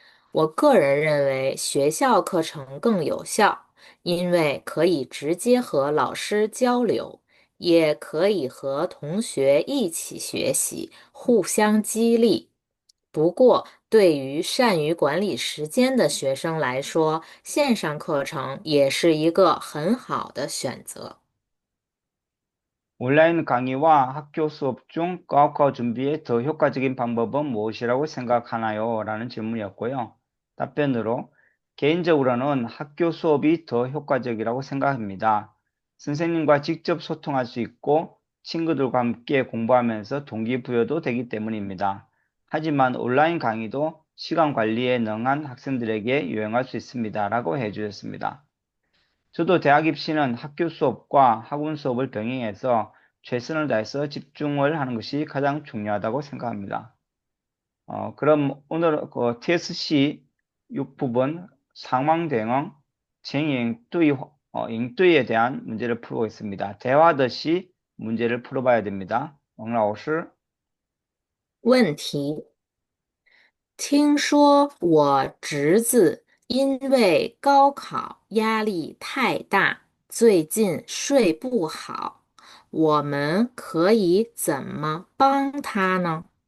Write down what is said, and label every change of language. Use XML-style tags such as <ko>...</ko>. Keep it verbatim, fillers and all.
<zh>我个人认为学校课程更有效，因为可以直接和老师交流，也可以和同学一起学习，互相激励。不过，对于善于管理时间的学生来说，线上课程也是一个很好的选择。</zh> <ko>온라인 강의와 학교 수업 중 과학과 준비에 더 효과적인 방법은 무엇이라고 생각하나요? 라는 질문이었고요. 답변으로, 개인적으로는 학교 수업이 더 효과적이라고 생각합니다. 선생님과 직접 소통할 수 있고, 친구들과 함께 공부하면서 동기부여도 되기 때문입니다. 하지만 온라인 강의도 시간 관리에 능한 학생들에게 유용할 수 있습니다. 라고 해주셨습니다. 저도 대학 입시는 학교 수업과 학원 수업을 병행해서 최선을 다해서 집중을 하는 것이 가장 중요하다고 생각합니다. 어, 그럼 오늘 그 티에스씨 육 부분 상황 대응, 쟁행뚜이, 어, 잉뚜이에 대한 문제를 풀어보겠습니다. 대화듯이 문제를 풀어봐야 됩니다.</ko> <zh>王老师, 问题：听说我侄子因为高考压力太大，最近睡不好，我们可以怎么帮他呢？</zh>